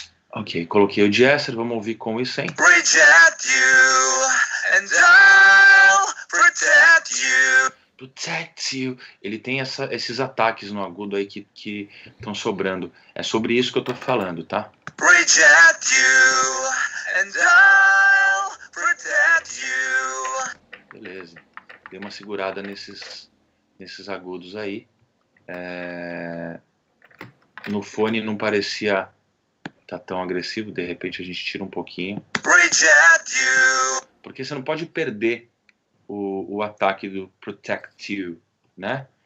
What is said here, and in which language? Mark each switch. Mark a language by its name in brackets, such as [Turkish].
[Portuguese] Ok, coloquei o de-esser, vamos ouvir com e sem. [English] Reject you and I'll protect you. Protect you. [Portuguese] Ele tem esses ataques no agudo aí que estão sobrando. É sobre isso que eu tô falando, tá? [English] Reject you and I'll protect you. [Portuguese] Beleza. Dei uma segurada nesses agudos aí. No fone não parecia tá tão agressivo, de repente a gente tira um pouquinho. Porque você não pode perder o ataque do protect you, né?